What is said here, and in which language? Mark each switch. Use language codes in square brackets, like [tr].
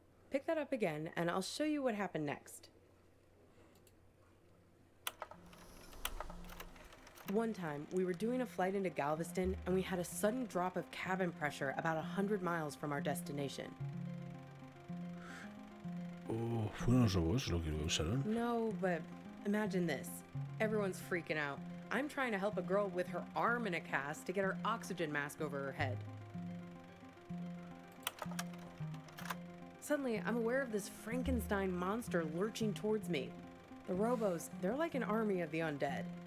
[en] Pick that up again, and I'll show you what happened next. One time, we were doing a flight into Galveston, and we had a sudden drop of cabin pressure about 100 miles from our destination. [es] Oh, ¿fueron los robots lo que lo usaron? [en] No, but imagine this. Everyone's freaking out. I'm trying to help a girl with her arm in a cast to get her oxygen mask over her head. Suddenly, I'm aware of this Frankenstein monster lurching towards me. The robos, they're like an army of the undead.